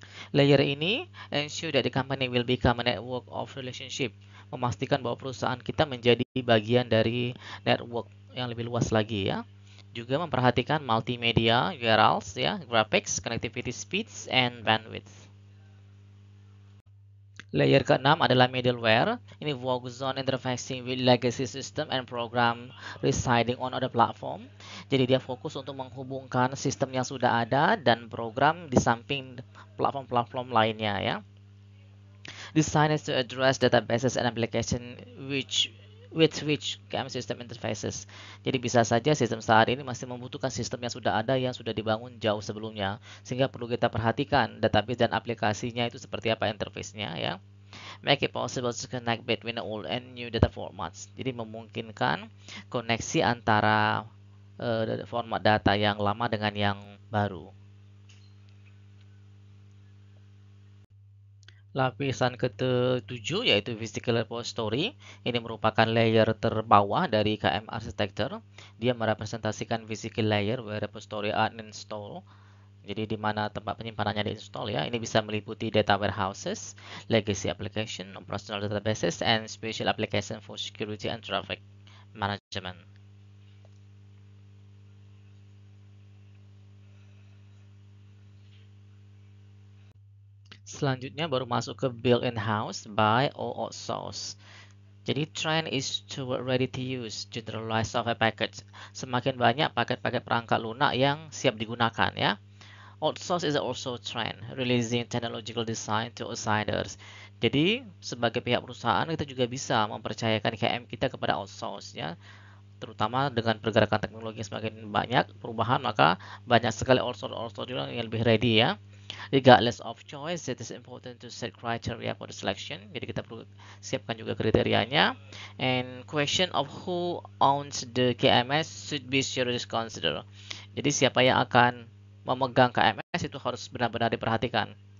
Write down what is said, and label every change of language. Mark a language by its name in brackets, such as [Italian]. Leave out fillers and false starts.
[Indonesian] Layer ini [English] ensure that the company will become a network of relationship, [Indonesian] memastikan bahwa perusahaan kita menjadi bagian dari network yang lebih luas lagi ya. Juga memperhatikan [English] multimedia, URLs ya, graphics, connectivity speeds, and bandwidth. [Indonesian] Layer ke-6 adalah middleware. Ini fokus [English] on interfacing with legacy system and program residing on other platform. [Indonesian] Jadi dia fokus untuk menghubungkan sistem yang sudah ada dan program di samping platform-platform lainnya ya. [English] Designed to address databases and application with which KM system interfaces. [Indonesian] Jadi bisa saja sistem saat ini masih membutuhkan sistem yang sudah ada yang sudah dibangun jauh sebelumnya, sehingga perlu kita perhatikan database dan aplikasinya itu seperti apa interface-nya ya. [English] Make it possible to connect between the old and new data formats. [Indonesian] Jadi memungkinkan koneksi antara format data yang lama dengan yang baru. Lapisan ke-7 yaitu Physical Repository. Ini merupakan layer terbawah dari KM Architecture. Dia merepresentasikan [English] physical layer where repository are installed. [Indonesian] Jadi di mana tempat penyimpanannya diinstal ya. Ini bisa meliputi [English] data warehouses, legacy application, operational databases, and special application for security and traffic management. [Indonesian] Selanjutnya baru masuk ke [English] build in-house, buy, or outsource. Jadi trend is toward ready to use generalized software package. [Indonesian] Semakin banyak paket-paket perangkat lunak yang siap digunakan ya. [English] Outsource is also trend, releasing technological design to outsiders. [Indonesian] Jadi sebagai pihak perusahaan kita juga bisa mempercayakan KM kita kepada outsource ya. Terutama dengan pergerakan teknologi yang semakin banyak perubahan, maka banyak sekali outsource yang lebih ready ya. [English] Regardless of choice, it is important to set criteria for the selection. [Indonesian] Jadi kita perlu siapkan juga kriterianya. [English] And question of who owns the KMS should be seriously considered. [Indonesian] Jadi siapa yang akan memegang KMS itu harus benar-benar diperhatikan.